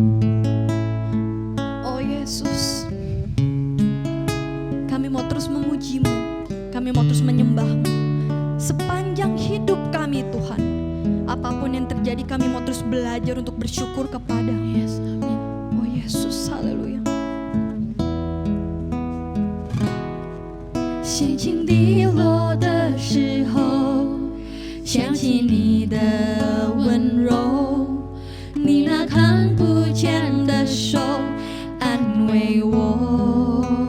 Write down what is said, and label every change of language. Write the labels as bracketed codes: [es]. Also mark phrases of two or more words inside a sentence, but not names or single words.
[id] Oh Yesus, kami mau terus memuji-Mu, kami mau terus menyembah-Mu sepanjang hidup kami Tuhan. Apapun yang terjadi kami mau terus belajar untuk bersyukur kepada. Yes, amin. Oh Yesus, haleluya. [zh] 心情低落的时候，想起你的温柔，你那看不见的手安慰我。